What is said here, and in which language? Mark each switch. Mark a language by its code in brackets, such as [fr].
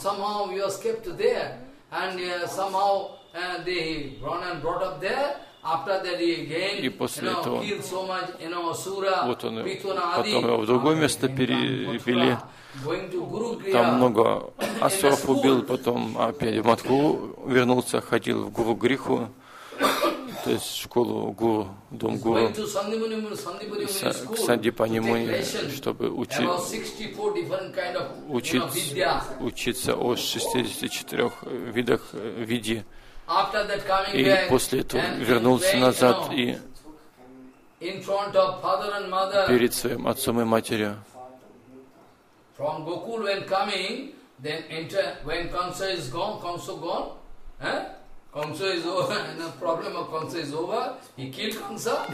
[en] Somehow you escaped there, and somehow they run and brought up there. After that, he again, killed so much, Asura, Pituna, Adi. [ru] Потом его в другое место перевели. Там много асуров убил, потом опять в Матху вернулся, ходил в Гуру Гриху. То есть школу Гуру, дом Гуру, к Сандипани Муни, чтобы учиться о 64 видах виде. И после этого вернулся назад и перед своим отцом и матерью. [en] From Gokul when coming, then enter, when Kamsa is gone, Kamsa gone, Kamsa is over, the problem of Kamsa is over, he killed Kamsa.